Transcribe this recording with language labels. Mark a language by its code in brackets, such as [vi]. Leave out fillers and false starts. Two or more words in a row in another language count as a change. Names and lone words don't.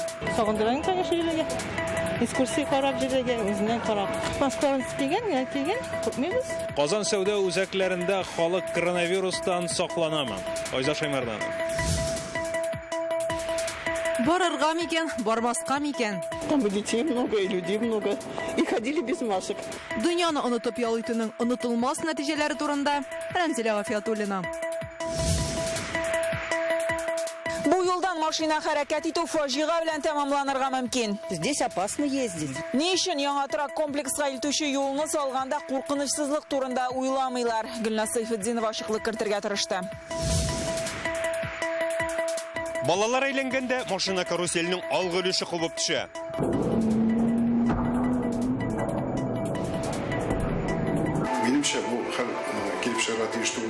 [tt] Сагындыран конечно җиргә. Экскурсия карап җиргә, үзеннән карап. Паспорт килгән, күпмебез. Казан сәүдә үзәкләрендә халык коронавирустан сакланамы? Айза Шаймардан. Барырга микән, бармаска микән? [ru] Там и детей много, и людей много. И ходили без масок. [tt] Дөньяны онытып ял итүнең онытылмас нәтиҗәләре турында Рәмзилә Гафиятуллина. Бу юлдан машина хәрәкәт итү фаҗига белән тәмамланырга мөмкин. [ru] Здесь опасно ездить. [tt] Ни өчен яңа трак комплекска илтүче юлны салганда куркынычсызлык турында уйламыйлар? Гөлназ Сайфетдинова ачыклык кертергә тырышты. Балалар әйләнгәндә машина каруселенең алгы өлеше кубып төшә. Минемчә, бу хәл килеп чыгара тиеш түгел.